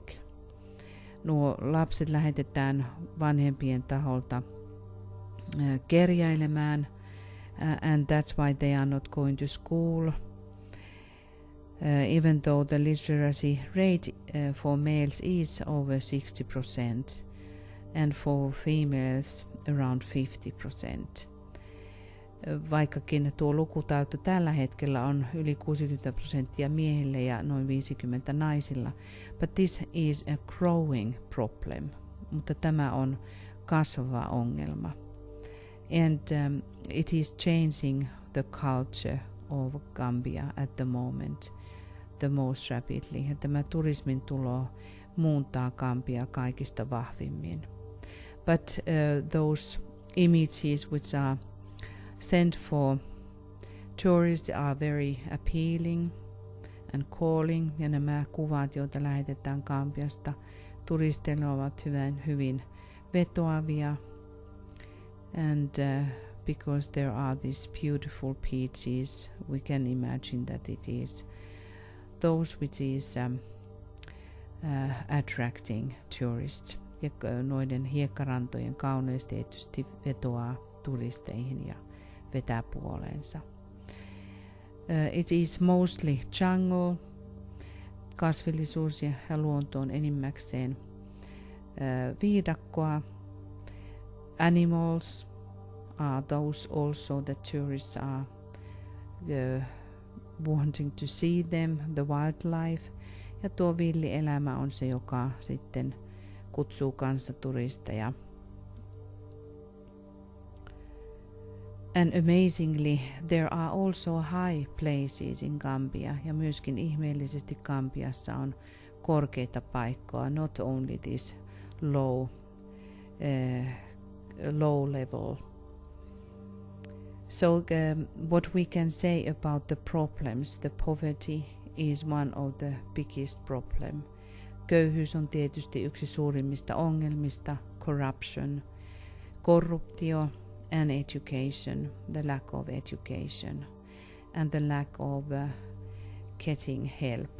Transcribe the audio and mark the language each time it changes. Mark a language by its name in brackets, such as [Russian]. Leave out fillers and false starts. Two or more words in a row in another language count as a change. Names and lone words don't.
[Finnish] Nuo lapset lähetetään vanhempien taholta kerjäilemään, [English] and that's why they are not going to school. Even though the literacy rate for males is over 60% and for females around 50%. [Finnish] Vaikkakin tuo lukutaito tällä hetkellä on yli 60% miehille ja noin 50% naisilla. [English] But this is a growing problem. [Finnish] Mutta tämä on kasvava ongelma. [English] And it is changing the culture of Gambia at the moment the most rapidly. [Finnish] Ja tämä turismin tulo muuntaa Gambia kaikista vahvimmin. [English] But those images which are sent for tourists are very appealing and calling. [Finnish] Ja nämä kuvat, joita lähetetään Gambiasta turisteille, ovat hyvin vetoavia. [English] And because there are these beautiful beaches, we can imagine that it is those which is attracting tourists. [Finnish] Ja noiden hiekkarantojen kauneus tietysti vetoaa turisteihin ja vetää puoleensa. [English] It is mostly jungle. [Finnish] Kasvillisuus ja luonto on enimmäkseen viidakkoa. [English] Animals are those also that tourists are wanting to see them, the wildlife. [Finnish] Ja tuo villielämä on se, joka sitten kutsuu kanssaturisteja. [English] And amazingly, there are also high places in Gambia, [Finnish] ja myöskin ihmeellisesti Gambiassa on korkeita paikkoja, [English] not only this low level. So what we can say about the problems, the poverty is one of the biggest problem. [Finnish] Köyhyys on tietysti yksi suurimmista ongelmista, corruption, korruptio, [English] and education, the lack of education and the lack of getting help.